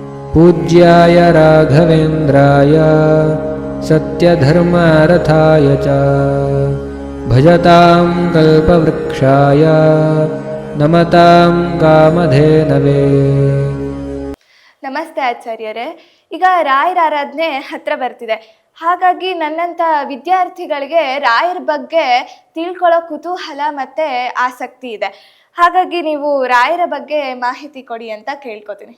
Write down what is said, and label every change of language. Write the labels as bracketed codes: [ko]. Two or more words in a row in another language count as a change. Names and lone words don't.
[sa] पूज्याय राघवेन्द्राय सत्यधर्मरथाय च भजतां कल्पवृक्षाय नमतां कामधेनवे। [kn] ನಮಸ್ತೆ ಆಚಾರ್ಯರೇ. ಈಗ ರಾಯರ ಆರಾಧನೆ ಹತ್ರ ಬರ್ತಿದೆ. ಹಾಗಾಗಿ ನನ್ನಂಥ ವಿದ್ಯಾರ್ಥಿಗಳಿಗೆ ರಾಯರ ಬಗ್ಗೆ ತಿಳ್ಕೊಳ್ಳೋ ಕುತೂಹಲ ಮತ್ತು ಆಸಕ್ತಿ ಇದೆ. ಹಾಗಾಗಿ ನೀವು ರಾಯರ ಬಗ್ಗೆ ಮಾಹಿತಿ ಕೊಡಿ ಅಂತ ಕೇಳ್ಕೊತೀನಿ.